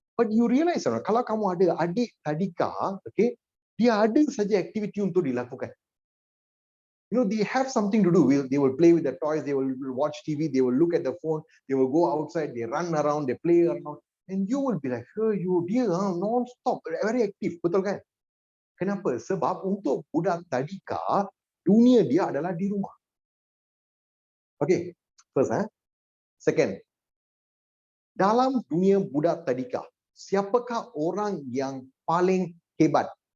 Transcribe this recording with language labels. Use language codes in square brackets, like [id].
[en] But you realize, [ms] kalau kamu ada adik tadika, okay, dia ada saja aktiviti untuk dilakukan. [en] You know, they have something to do. They will play with the toys, they will watch TV, they will look at the phone, they will go outside, they run around, they play around. And you will be like, [ms] dia non-stop, [en] very active. [ms] Betul kan? Kenapa? Sebab untuk budak tadika, dunia dia adalah di rumah. Okay, first. Second, dalam dunia budak tadika, siapakah orang yang paling hebat?